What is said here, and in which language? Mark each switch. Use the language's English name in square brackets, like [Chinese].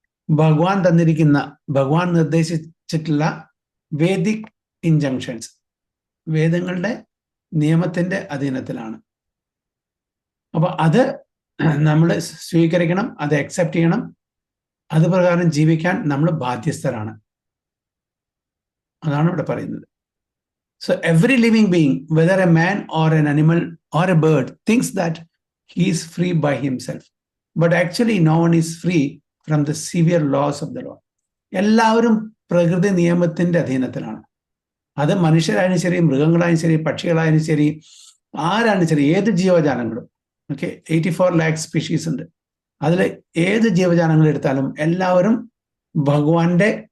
[Malayalam] ഭഗവാൻ തന്നിരിക്കുന്ന, ഭഗവാൻ നിർദ്ദേശിച്ചിട്ടുള്ള വേദിക് ഇൻജങ്ഷൻസ്, വേദങ്ങളുടെ നിയമത്തിന്റെ അധീനത്തിലാണ്. അപ്പൊ അത് നമ്മൾ സ്വീകരിക്കണം, അത് അക്സെപ്റ്റ് ചെയ്യണം, അത് പ്രകാരം ജീവിക്കാൻ നമ്മൾ ബാധ്യസ്ഥരാണ്. അതാണ് ഇവിടെ പറയുന്നത്. [English] So every living being, whether a man or an animal or a bird, thinks that he is free by himself. But actually no one is free from the severe laws of the Lord. [Malayalam] എല്ലാവരും പ്രകൃതി നിയമത്തിന്റെ അധീനത്തിലാണ്. അത് മനുഷ്യരായാലും ശരി, മൃഗങ്ങളായാലും ശരി, പക്ഷികളായാലും ശരി, ആരായാലും ശരി, ഏത് ജീവജാലങ്ങളും. ഓക്കെ, 84 lakh സ്പീഷീസ് ഉണ്ട്. അതിൽ ഏത് ജീവജാലങ്ങൾ എടുത്താലും എല്ലാവരും ഭഗവാന്റെ